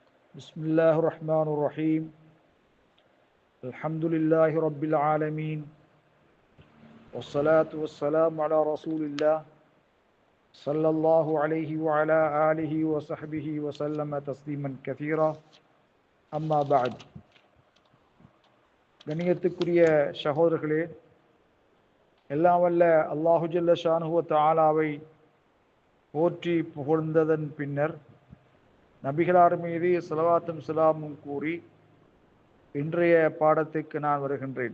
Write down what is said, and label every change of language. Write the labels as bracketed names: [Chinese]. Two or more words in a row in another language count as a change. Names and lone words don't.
[Arabic] بسم الله الرحمن الرحيم الحمد لله رب العالمين والصلاة والسلام على رسول الله صلى الله عليه وعلى آله وصحبه وسلم تسليما كثيرا أما بعد [Tamil] கண்ணியத்துக்குரிய சகோதரர்களே, எல்லாம் வல்ல [Arabic] الله جل شأنه و تعالى [Tamil] போற்றி புகழ்ந்ததன் பின்னர் நபிகளார் மீது ஸலவாத்தும் ஸலாமும் கூறி இன்றைய பாடத்துக்கு நான் வருகின்றேன்.